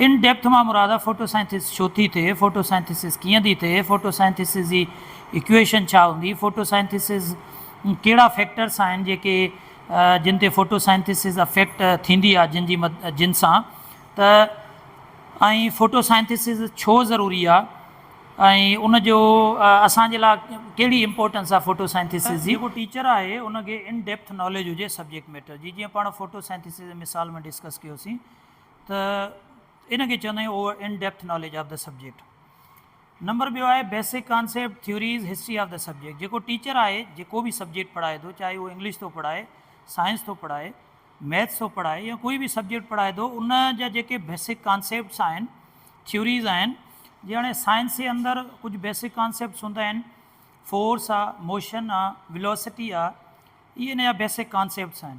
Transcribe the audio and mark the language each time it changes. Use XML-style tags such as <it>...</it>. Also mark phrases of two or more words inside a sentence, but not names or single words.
<en>in depth</en> <sd>मां मुराद आहे फोटोसिंथेसिस छो थी थिए, फोटोसिंथेसिस कीअं थी थिए, फोटोसिंथेसिस जी इक्वेशन छा हूंदी, फोटोसिंथेसिस कहिड़ा फैक्टर्स आहिनि जेके जिन ते</sd> <en>photosynthesis affect</en> <sd>थींदी आहे जिन सां, त ऐं फोटोसाइंथिसिस छो ज़रूरी आहे ऐं उनजो असांजे लाइ कहिड़ी इम्पोर्टेंस आहे फोटोसाइंथिसिस जी। जेको टीचर आहे उनखे</sd> <en>in depth knowledge</en> <sd>हुजे</sd> <en>subject matter</en> <sd>जी। जीअं पाण फोटोसाइंथिसिस मिसाल में डिस्कस कयोसीं, त इनखे चवंदा आहियूं</sd> <en>over in depth knowledge of the subject.</en> <sd>नंबर ॿियो आहे</sd> <en>basic concept theories history of the subject.</en> <sd>जेको टीचर आहे जेको बि सब्जेक्ट पढ़ाए थो, चाहे उहो इंग्लिश थो पढ़ाए, साइंस थो पढ़ाए, मैथ्स थो पढ़ाए, या कोई बि सब्जेक्ट पढ़ाए थो, उन जा जेके</sd> <en>basic concepts</en> <sd>आहिनि, थ्योरीज़ आहिनि, जीअं हाणे साइंस जे अंदरि कुझु</sd> <en>basic concepts</en> <sd>हूंदा आहिनि, फोर्स आहे, मोशन आहे, वेलोसिटी आहे, इहे इन जा</sd> <en>basic concepts</en> <sd>आहिनि।</sd>